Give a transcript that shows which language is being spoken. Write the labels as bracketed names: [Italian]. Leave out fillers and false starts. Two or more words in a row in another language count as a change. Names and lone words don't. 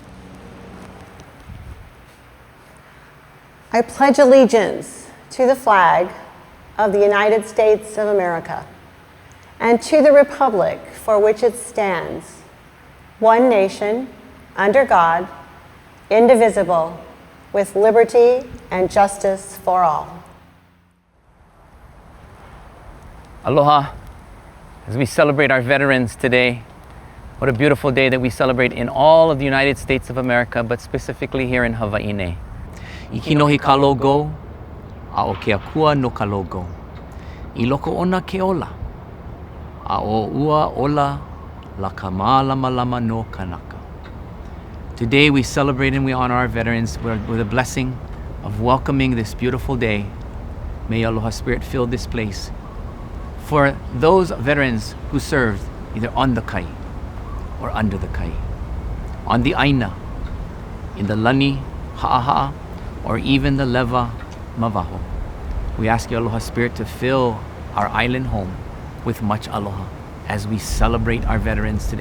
[English] I pledge allegiance to the flag of the United States of America and to the republic for which it stands, one nation, under God, indivisible, with liberty and justice for all. Aloha. As we celebrate our veterans today, what a beautiful day that we celebrate in all of the United States of America, but specifically here in Hawaii. [Hawaiian] I kinohi ka logo, a o ke akua no ka logo. I loko ona ke ola, a o ua ola la ka mālama no kanaka. [English] Today we celebrate and we honor our veterans with a blessing of welcoming this beautiful day. May Aloha Spirit fill this place. For those veterans who served either on the kai or under the kai, on the aina, in the [Hawaiian] lani ha'aha'a, [English] or even the [Hawaiian] leva mavaho, [English] we ask you, Aloha Spirit, to fill our island home with much aloha as we celebrate our veterans today.